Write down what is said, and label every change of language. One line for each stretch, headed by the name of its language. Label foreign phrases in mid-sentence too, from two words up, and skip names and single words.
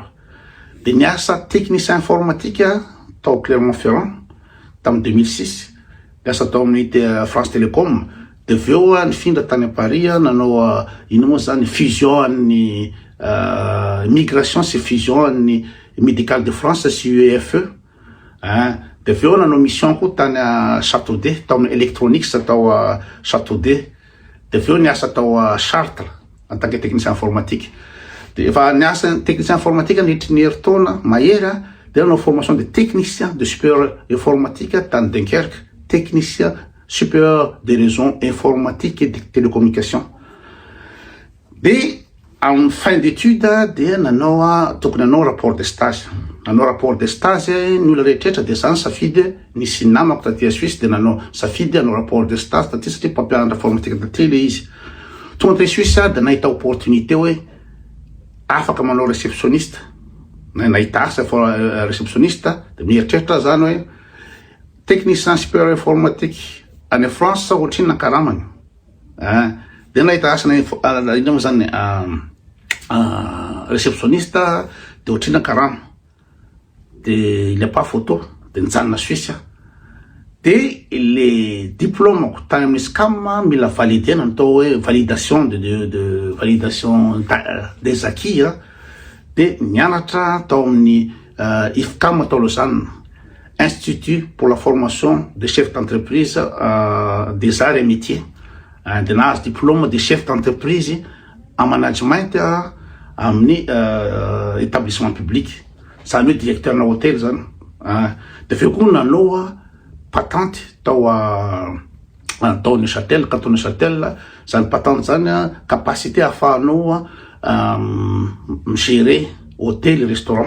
Malagasy: De niasa
French: technicien informatique
Malagasy: tao Clermont-Ferrand tamin'ny 2006, niasa tao amin'ny France Télécom. De aveo nifindra tany
French: à Paris
Malagasy: nanao ino moa zany fusion ny migration sy fusion ny
French: médical de France
Malagasy: sy UEFE. De aveo nanao mission koa tany Château d'Eau tao amin'ny Electronics tao Château d'Eau. De aveo niasa tao Chartres
French: en tant que technicien informatique.
Malagasy: De efa niasa
French: technicien informatique
Malagasy: nitry ny herintaona mahery de nanao
French: formation de technicien de supérieur informatique
Malagasy: tany Dunkerque,
French: technicien supérieur des réseaux informatiques et de télécommunications.
Malagasy: De
French: en fin d'étude
Malagasy: de nanao tokony nanao
French: rapport de stage.
Malagasy: Nanao
French: rapport de stage
Malagasy: ny olona rehetrarehetra de zany safidy nisy namako taty Suisse de nanao safidy nanao
French: rapport de stage
Malagasy: taty satria mpampianatra informatique taty le izy. Tonga taty Suisse de nahita opportunité hoe afaka manao réceptionniste, nahita asa réceptionniste de mieritreritra zany hoe
French: technicien supérieur informatique
Malagasy: any France ohatriny nakaramany. De nahita asa ino moa zany réceptionniste de ohatriny nakarama.
French: De il n'y a pas photo
Malagasy: de nijanona
French: Suisse.
Malagasy: De
French: le diplôme
Malagasy: tany amin'ny SCAM mila validé natao hoe
French: validation de validation des acquis.
Malagasy: De nianatra tao amin'ny IFCAM tao Lausanne, Institut pour la formation des chefs d'entreprise des arts et métiers. De nahazo diplôme de
French: chef d'entreprise en management
Malagasy: amin'ny établissement public. Zany hoe directeur na hôtel zany. De aveo koa nanao patente tao tao Neuchâtel, canton Neuchâtel. Zany patente zany capacité ahafahanao
French: gérer hôtel restaurant.